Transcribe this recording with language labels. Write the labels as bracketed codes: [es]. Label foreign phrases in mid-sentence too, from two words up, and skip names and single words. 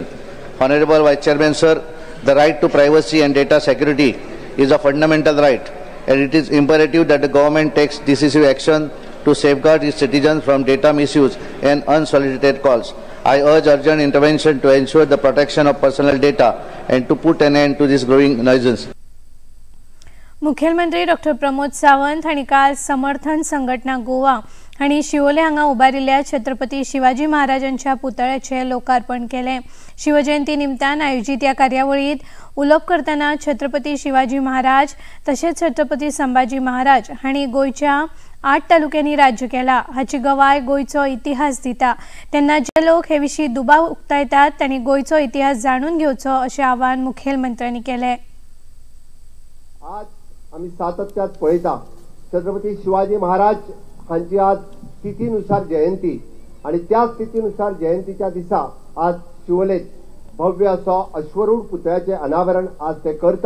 [en] Honorable Vice Chairman Sir, the right to privacy and data security is a fundamental right, and it is imperative that the government takes decisive action to safeguard its citizens from data misuse and unsolicited calls. I urge urgent intervention to ensure the protection of personal data and to put an end to this growing nuisance. [kok] मुख्यमंत्री डॉक्टर प्रमोद सावंत हांणी काल समर्थन संघटना गोवा हांणी शिवोले हांगा उबारिल्ल्या छत्रपती शिवाजी महाराजांच्या पुतळ्याचे लोकार्पण केले। शिवजयंती निमतान आयोजित या कार्यावळीत उलोवप करतना छत्रपती शिवाजी महाराज तसेच छत्रपती संभाजी महाराज हांणी गोयच्या 8 तालुक्यांनी राज्य केला हाची गवाय गोयचो इतिहास दिता। तेन्ना जे लोक हे विशीं दुबाव उक्तायतात त्यांनी गोयचो इतिहास जाणून घेवचो अशें आवाहन मुखेलमंत्र्यांनी केले। आज आम्ही सातत्यात पळयता छत्रपती शिवाजी महाराज हांची आज तिथीनुसार जयंती आणि त्याच तिथीनुसार जयंतीच्या दिसा आज शिवोलेत भव्य असो अश्वरूढ पुतळ्याचे अनावरण आज ते करता।